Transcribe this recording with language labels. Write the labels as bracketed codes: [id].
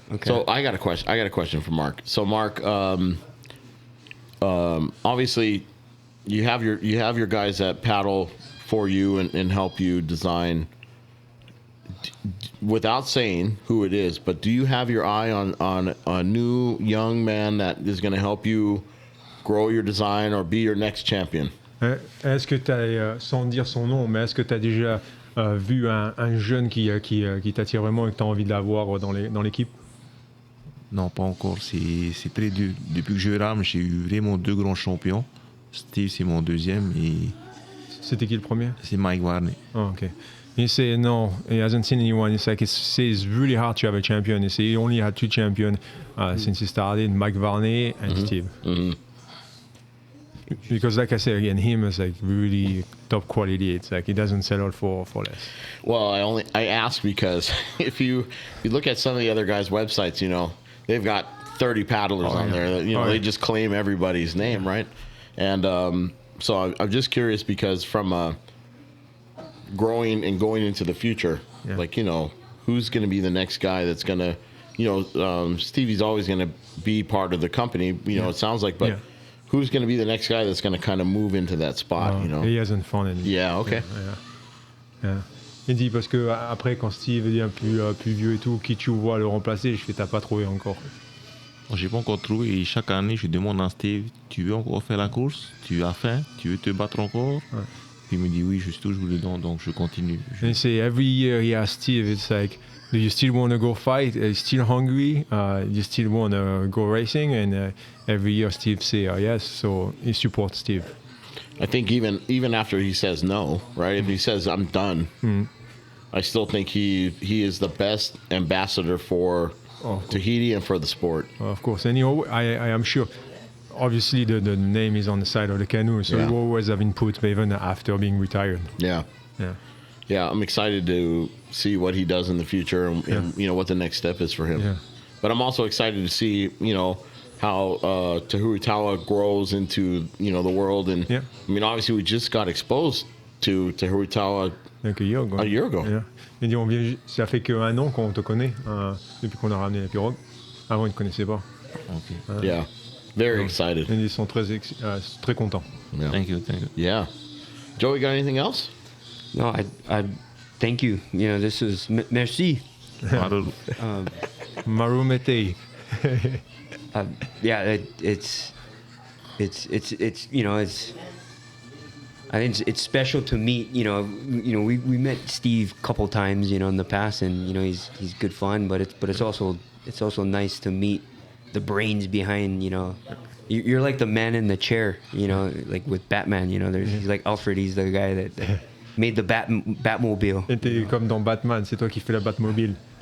[en] So I got a question for Marc. So Marc, obviously, you have your guys that paddle for you and help you design. Without saying who it is, but do you have your eye on a new young man that is going to help you grow your design or be your next champion? [fr] Est-ce que tu as, sans dire son nom, mais est-ce que tu as déjà vu un jeune qui t'attire vraiment et que tu as envie de l'avoir dans l'équipe? Non, pas encore. C'est très dur. Depuis que je rame, j'ai eu vraiment 2 grands champions. Steve, c'est mon deuxième, et C'était qui le premier? c'est Mike Varney. [en] Oh, okay. He said no, he hasn't seen anyone. It's like it's really hard to have a champion. He said he only had 2 champions since he started, Mike Varney and Steve. Mm-hmm. Because like I said again, him is like really top quality. It's like he doesn't settle for less. Well, I ask because if you look at some of the other guys' websites, you know, they've got 30 paddlers on there. That, you know, they just claim everybody's name, right? And so I'm just curious because from growing and going into the future, like, you know, who's going to be the next guy that's going to, you know, Stevie's always going to be part of the company, you know, it sounds like, but who's going to be the next guy that's going to kind of move into that spot, you know? He hasn't found any. Yeah, okay. Yeah. [fr] Il dit parce que après quand Steve devient plus vieux et tout, qui tu vois le remplacer, je fais t'as pas trouvé encore. J'ai pas encore trouvé, et chaque année je demande à Steve, tu veux encore faire la course? Tu as faim? Tu veux te battre encore? Puis il me dit oui, je suis toujours dedans, donc je continue. [en] And he say every year he asks Steve, it's like, do you still want to go fight? Are you still hungry? You still want to go racing? And every year Steve say yes, so he supports Steve. I think even after he says no, right? If he says I'm done, I still think he is the best ambassador for Tahiti and for the sport. Of course, and I am sure. Obviously, the name is on the side of the canoe, so you always have input even after being retired. Yeah. I'm excited to see what he does in the future and you know what the next step is for him. Yeah. But I'm also excited to see, you know, how Tehuritaua grows into, you know, the world. And I mean, obviously, we just got exposed to Tehuritaua a year ago. Yeah. [fr] Il dit, ça fait qu'1 an qu'on te connaît, depuis qu'on a ramené la pirogue. Avant, ils ne te connaissaient pas. [en] Okay. Yeah. Very excited. [fr] Et ils sont très contents. [en] Yeah. Thank you. Yeah. Joey, got anything else? No, I thank you. You know, this is merci. Marumete. Yeah, it's you know, it's, I think it's special to meet, you know, we met Steve a couple times, you know, in the past, and you know, he's good fun, but it's also nice to meet the brains behind, you know, you're like the man in the chair, you know, like with Batman, you know, he's like Alfred, he's the guy that made the Batmobile. [fr] Et t'es comme dans Batman, c'est toi qui fais la Batmobile.